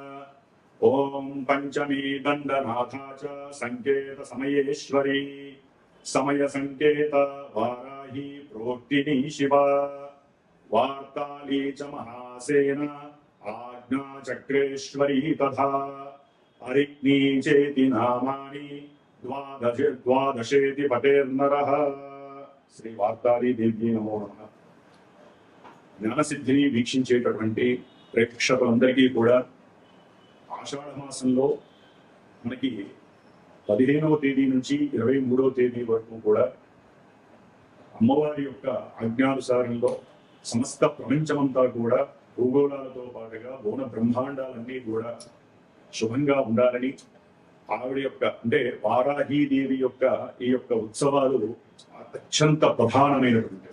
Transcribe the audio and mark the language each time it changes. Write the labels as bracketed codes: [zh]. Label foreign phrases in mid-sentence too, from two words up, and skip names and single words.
[sa] ॐ पंचमी दण्डनाथा च संकेत समयेश्वरी समय संकेत वाराही प्रोक्तिनी शिवा वार्ताली च महासेन आज्ञा चक्रेश्वरी तथा हरिग्नी चेति नामानि द्वादशेति पटेर्नरः। श्री वार्ताली देव्यै नमो नमः। [te] జ్ఞానసిద్ధిని వీక్షించేటటువంటి ప్రేక్షకులందరికీ కూడా ఆషాఢ మాసంలో మనకి 15వ తేదీ నుంచి 23వ తేదీ వరకు కూడా అమ్మవారి యొక్క ఆజ్ఞానుసారంలో సమస్త ప్రపంచమంతా కూడా భూగోళాలతో పాటుగా బోన బ్రహ్మాండాలన్నీ కూడా శుభంగా ఉండాలని ఆవిడ యొక్క అంటే వారాహీదేవి యొక్క ఈ యొక్క ఉత్సవాలు అత్యంత ప్రధానమైనటువంటివి.